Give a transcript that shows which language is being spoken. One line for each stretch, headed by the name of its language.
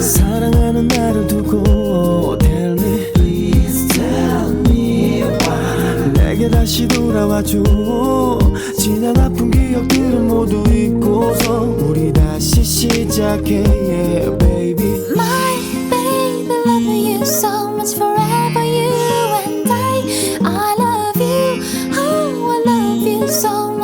Korean: 사랑하는 나를 두고
English: Tell me, please tell me why.
Korean: 내게 다시 돌아와줘. 지난 아픈 기억들은 모두 잊고서 우리 다시 시작해,
English: yeah, baby. My baby, loving you so much forever, you and I love you. Oh, I love you so